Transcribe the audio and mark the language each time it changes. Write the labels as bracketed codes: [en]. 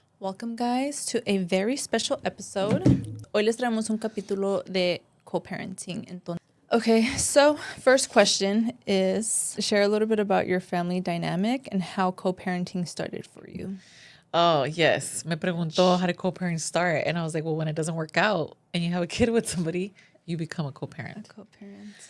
[en] Welcome, guys, to a very special episode. [es] Hoy les traemos un capítulo de co-parenting. [en] Okay, so first question is share a little bit about your family dynamic and how co-parenting started for you. Oh, yes. [es] Me preguntó [en] how did co-parent start? And I was like, well, when it doesn't work out and you have a kid with somebody, you become a co-parent. A co-parent.